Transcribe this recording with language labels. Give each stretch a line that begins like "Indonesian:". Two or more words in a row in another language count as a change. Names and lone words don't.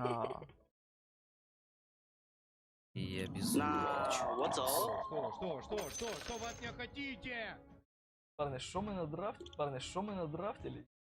Chinese: 会不会玩呀？
Russian: Я безумно хочу. Что вы от меня хотите? Парни,
Ukrainian: що ми надрафтили? Парни, що ми надрафтили?